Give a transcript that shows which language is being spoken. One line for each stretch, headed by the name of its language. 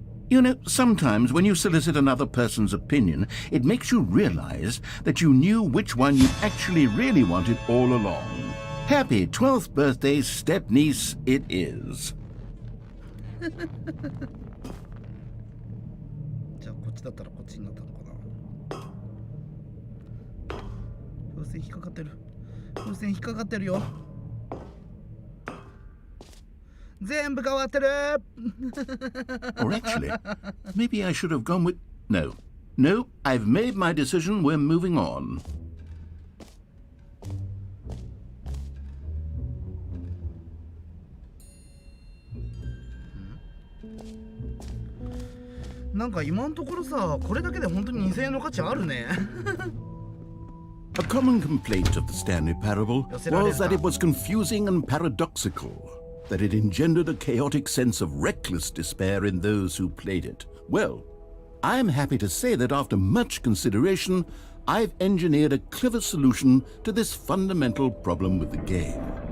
English: You know, sometimes when you solicit another person's opinion, it makes you realize that you knew which one you actually really wanted all along. Happy 12th birthday, step-niece, it is.
Japanese: じゃあこっちだったらこっちになったのかな。風船引っかかってる。風船引っかかってるよ。全部変わってる。
English: Or actually, maybe I should have gone with... No, I've made my decision, we're moving on.
Japanese: なんか今のところさ、これだけで本当に2000円の価値あるね。
English: A common complaint of the Stanley Parable was that it was confusing and paradoxical, that it engendered a chaotic sense of reckless despair in those who played it. Well, I'm happy to say that after much consideration, I've engineered a clever solution to this fundamental problem with the game.